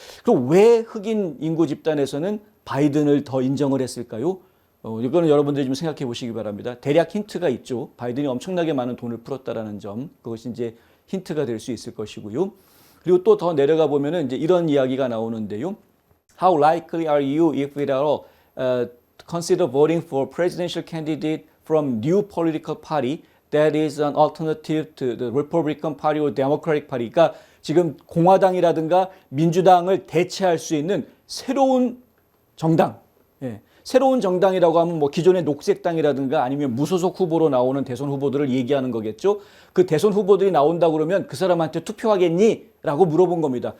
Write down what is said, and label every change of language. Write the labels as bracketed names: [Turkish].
[Korean] 그럼 왜 흑인 인구 집단에서는 바이든을 더 인정을 했을까요? 이거는 여러분들이 좀 생각해 보시기 바랍니다. 대략 힌트가 있죠. 바이든이 엄청나게 많은 돈을 풀었다라는 점, 그것이 이제 힌트가 될 수 있을 것이고요. 그리고 또 더 내려가 보면은 이제 이런 이야기가 나오는데요. [English] How likely are you, if at all, consider voting for presidential candidate from new political party that is an alternative to the Republican Party or Democratic Party? [Korean] 그러니까 지금 공화당이라든가 민주당을 대체할 수 있는 새로운 정당. 새로운 정당이라고 하면 뭐 기존의 녹색당이라든가 아니면 무소속 후보로 나오는 대선 후보들을 얘기하는 거겠죠. 그 대선 후보들이 나온다 그러면 그 사람한테 투표하겠니? 라고 물어본 겁니다.